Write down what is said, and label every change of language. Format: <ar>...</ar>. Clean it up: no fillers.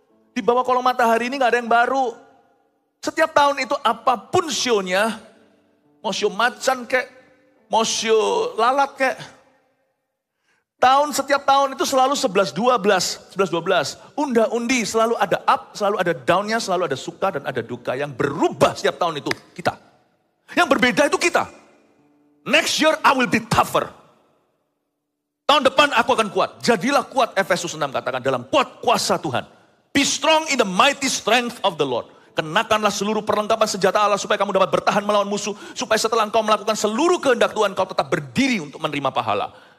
<id>Di bawah kolong matahari ini gak ada yang baru. Setiap tahun itu apapun show-nya, mau show macan kek, mau show lalat kek. Setiap tahun itu selalu 11-12. Unda-undi selalu ada up, selalu ada down-nya, selalu ada suka dan ada duka. Yang berubah setiap tahun itu kita. Yang berbeda itu kita.</id> <en>Next year I will be tougher.</en> <id>Tahun depan aku akan kuat. Jadilah kuat, Efesus 6 katakan, dalam kuat kuasa Tuhan.</id> <en>Be strong in the mighty strength of the Lord.</en> <id>Kenakanlah seluruh perlengkapan senjata Allah supaya kamu dapat bertahan melawan musuh. Supaya setelah engkau melakukan seluruh kehendak Tuhan, kau tetap berdiri untuk menerima pahala.</id>